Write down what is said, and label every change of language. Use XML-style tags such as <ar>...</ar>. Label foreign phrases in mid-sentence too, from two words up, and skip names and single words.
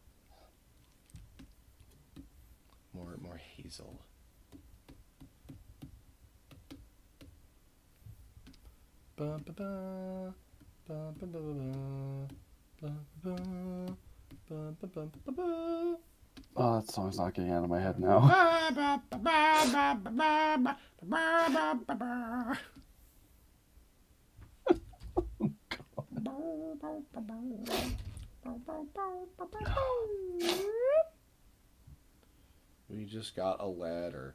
<en>More Hazel. Ba ba ba ba ba ba ba ba ba ba ba ba ba. oh, that song's not getting out of my head now. Ba ba ba ba ba ba ba ba ba. We just got a letter.</en>